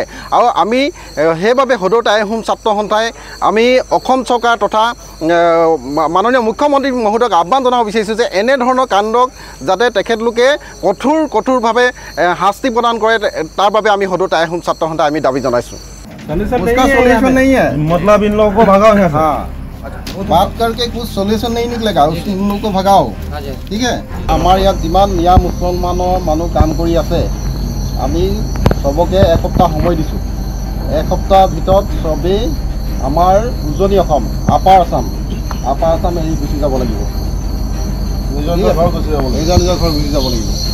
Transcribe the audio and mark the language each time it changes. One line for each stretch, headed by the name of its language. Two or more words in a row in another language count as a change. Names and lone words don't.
Assamese: আৰু আমি সেইবাবে সদৌ টাই আহোম ছাত্ৰ সন্থাই আমি অসম চৰকাৰ তথা মাননীয় মুখ্যমন্ত্ৰী মহোদয়ক আহ্বান জনাব বিচাৰিছোঁ যে এনেধৰণৰ কাণ্ডক যাতে তেখেতলোকে কঠোৰভাৱে শাস্তি প্ৰদান কৰে, তাৰ বাবে আমি সদৌ টাই আহোম ছাত্ৰ সন্থাই আমি দাবী জনাইছোঁ।
Hindi: उसका सोल्यूशन नहीं है। मतलब इन लोगों को भगाओ यहाँ से। हाँ, बात करके कुछ सोल्यूशन नहीं निकलेगा, इन लोगों को भगाओ। ठीक है,
Assamese: আমাৰ ইয়াত যিমান মিয়া মুছলমানৰ মানুহ কাম কৰি আছে, আমি সবকে এসপ্তাহ সময় দিছোঁ। এসপ্তাহ ভিতৰত সবেই আমাৰ উজনি অসম আপাৰ আসাম এৰি গুচি যাব লাগিব। নিজৰ ঘৰ গুচি যাব লাগিব।